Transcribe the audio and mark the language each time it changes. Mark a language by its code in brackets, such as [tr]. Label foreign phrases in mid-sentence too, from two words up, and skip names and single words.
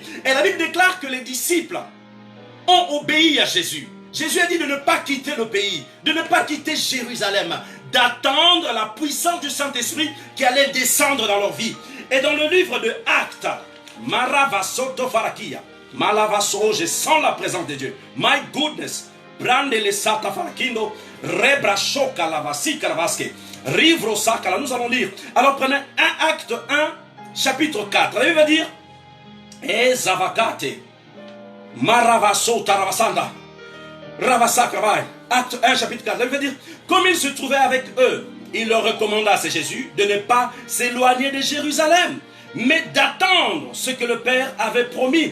[fr] Et la Bible déclare que les disciples ont obéi à Jésus. Jésus a dit de ne pas quitter le pays, de ne pas quitter Jérusalem, d'attendre la puissance du Saint-Esprit qui allait descendre dans leur vie. Et dans le livre de Actes, Maravasoto Farakia, Malavaso, je sens la présence de Dieu. [en] My goodness, Brande le Sata Farakindo, Rebrachoka Lavasi Karavaske, Rivro Sakala. [fr] Nous allons lire. Alors prenez 1 Acte 1, chapitre 4. La Bible va dire Ezavakate, Maravaso Taravasanda, Ravasakravai. Acte 1, chapitre 4. La Bible va dire comme il se trouvait avec eux, il leur recommanda, c'est Jésus, de ne pas s'éloigner de Jérusalem, mais d'attendre ce que le Père avait promis.